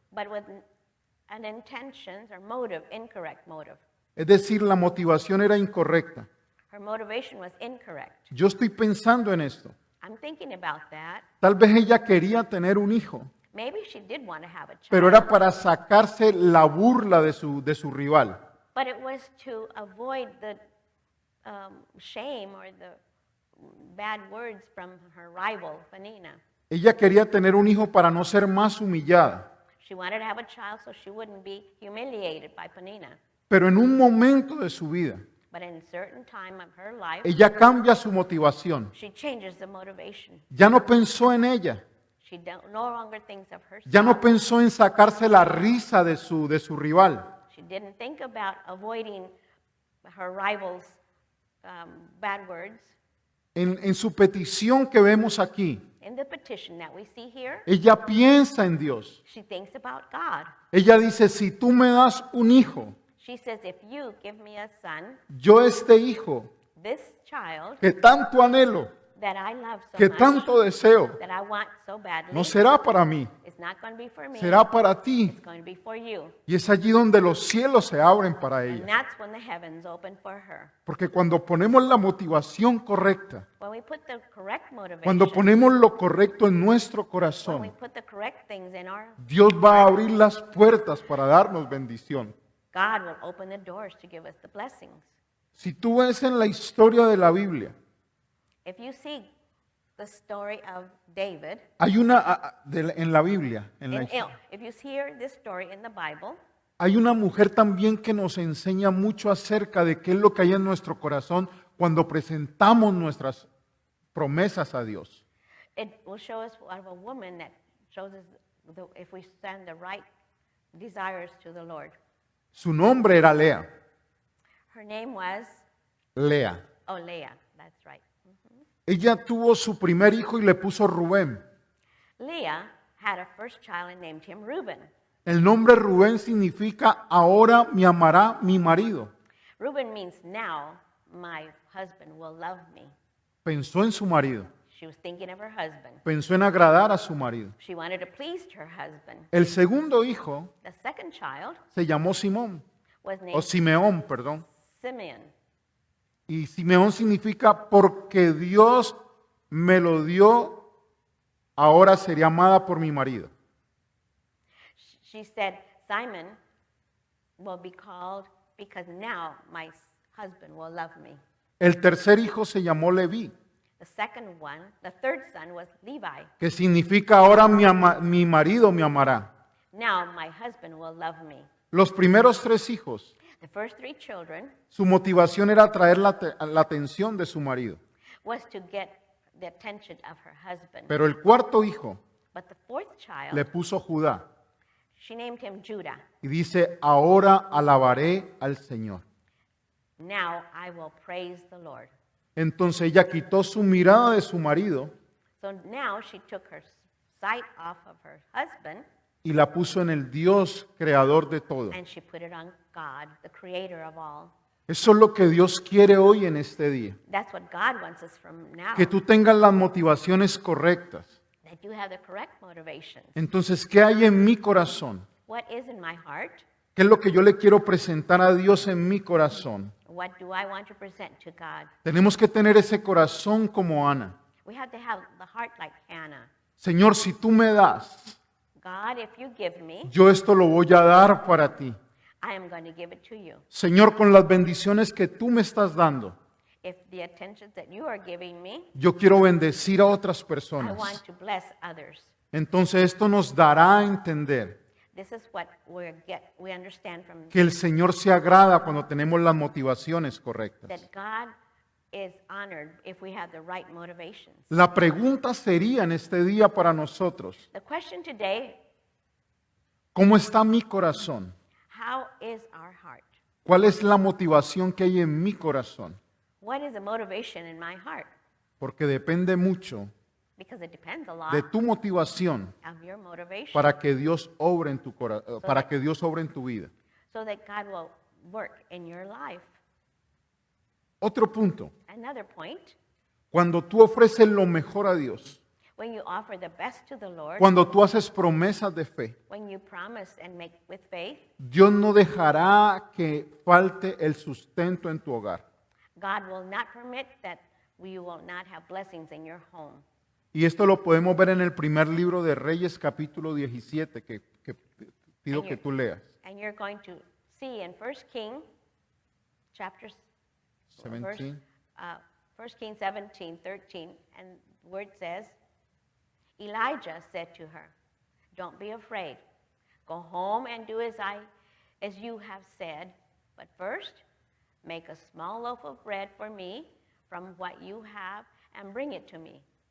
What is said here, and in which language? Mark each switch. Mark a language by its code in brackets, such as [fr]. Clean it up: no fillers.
[en] but with an intentions or motive, incorrect motive. [es] Es decir, la motivación era incorrecta. [en] Her motivation was incorrect. [es] Yo estoy pensando en esto. [en] I'm thinking about that. [es] Tal vez ella quería tener un hijo, [en] Maybe she did want to have a child, [es] pero era para sacarse la burla de su rival. [en] but it was to avoid the shame or the bad words from her rival, Peninnah. [es] Ella quería tener un hijo para no ser más humillada. [en] She wanted to have a child so she wouldn't be humiliated by Peninnah. [es] Pero en un momento de su vida, [en] But in a certain time of her life, [es] ella cambia su motivación. [en] she changes the motivation. [es] Ya no pensó en ella. [en] She no longer thinks of herself. [es] Ya no pensó en sacarse la risa de su rival. [en] She didn't think about avoiding her rival's bad words. [es] En su petición que vemos aquí, [en] In the petition that we see here, [es] ella piensa en Dios. [en] she thinks about God. [es] Ella dice, si tú me das un hijo, [en] She says, if you give me a son, [es] yo este hijo [en] this child [es] que tanto anhelo, [en] that I love so [es] que [en] much, [es] tanto deseo, [en] that I want so badly, [es] no será para mí, [en] it's not going to be for me, [es] será para ti. [en] it's going to be for you. [es] Y es allí donde los cielos se abren para [en] And [es] ella. [en] that's when the heavens open for her. [es] Porque cuando ponemos la motivación correcta, [en] When we put the correct motivation, [es] cuando ponemos lo correcto en nuestro [en] when we [es] corazón, [en] put the correct things in our, [es] Dios va a abrir las puertas para darnos bendición. [en] God will open the doors to give us the blessings. [es] Si tú ves en la historia de la Biblia, [en] If you see the story of David, [es] hay en la Biblia, [en] if you hear this story in the Bible, [es] hay una mujer también que nos enseña mucho acerca de qué es lo que hay en nuestro corazón cuando presentamos nuestras promesas a Dios. [en] it will show us of a woman that shows us if we send the right desires to the Lord. [es] Su nombre era Lea. [en] Her name was, [es] Lea. [en] Leah, that's right. [es] Ella tuvo su primer hijo y le puso Rubén. [en] Leah had a first child and named him Reuben. [es] El nombre Rubén significa ahora me amará mi marido. [en] Reuben means now my husband will love me. [es] Pensó en su marido. [en] She was thinking of her husband. [es] Pensó en agradar a su marido. [en] She wanted to please her husband. [es] El segundo hijo [en] The second child [es] se llamó Simón, [en] was [es] o [en] named [es] Simeón, perdón. [en] Simeon. [es] Y Simeón significa porque Dios me lo dio, ahora sería amada por mi marido. [en] She said, Simon will be called because now my husband will love me. [es] El tercer hijo se llamó Leví, [en] The third son was Levi. [es] que significa ahora mi marido me amará. [en] Now my husband will love me. [es] Los primeros tres hijos, [en] The first 3 children [es] su motivación era atraer la atención de su marido. [en] was to get the attention of her husband. [es] Pero el cuarto hijo [en] But the fourth child, [es] le puso Judá [en] she named him Judah. [es] y dice, ahora alabaré al Señor. [en] Now I will praise the Lord. [es] Entonces ella quitó su mirada de su marido [en] So now she took her sight off of her husband [es] y la puso en el Dios creador de todo. [en] and she put it on God, the creator of all. [es] Eso es lo que Dios quiere hoy en este día. [en] That's what God wants us from now. [es] Que tú tengas las motivaciones correctas. [en] That you have the correct motivations. [es] Entonces, ¿qué hay en mi corazón? [en] what is in my heart? [es] ¿Qué es lo que yo le quiero presentar a Dios en mi corazón? [en] What do I want to present to God? [es] Tenemos que tener ese corazón como Ana. [en] We have to have the heart like Hannah. [es] Señor, si tú me das, [en] God, if you give me, [es] yo esto lo voy a dar para ti. [en] I am going to give it to you. [es] Señor, con las bendiciones que tú me estás dando, [en] If the attention that you are giving me, [es] yo quiero bendecir a otras [en] I [es] personas. [en] want to bless others. [es] Entonces esto nos dará a entender [en] This is what we understand from [es] que el Señor se agrada cuando tenemos las motivaciones correctas. [en] that God is honored if we have the right motivations. [es] La pregunta sería en este día para nosotros, [en] The question today, [es] ¿cómo está mi corazón? [en] how is our heart? [es] ¿Cuál es la motivación que hay en mi corazón? [en] What is the motivation in my heart? [es] Porque depende mucho [en] Because it depends a lot [es] de tu motivación [en] of your motivation [es] para que Dios obre en tu para que Dios obre en tu vida. [en] so that God will work in your life. [es] Otro punto, [en] Another point, [es] cuando tú ofreces lo mejor a Dios, [en] when you offer the best to the Lord, [es] cuando tú haces promesas de fe, [en] when you promise and make with faith, [es] Dios no dejará que falte el sustento en tu hogar. [en] God will not permit that you will not have blessings in your home. [es] Y esto lo podemos ver en el primer libro de Reyes, capítulo 17, que pido que tú leas. [en] And you're going to see in 1 King, chapter 17. 1 King 17, 13, and the word says, Elijah said to her, "Don't be afraid. Go home and do as you have said, but first make a small loaf of bread for me from what you have and bring it to me.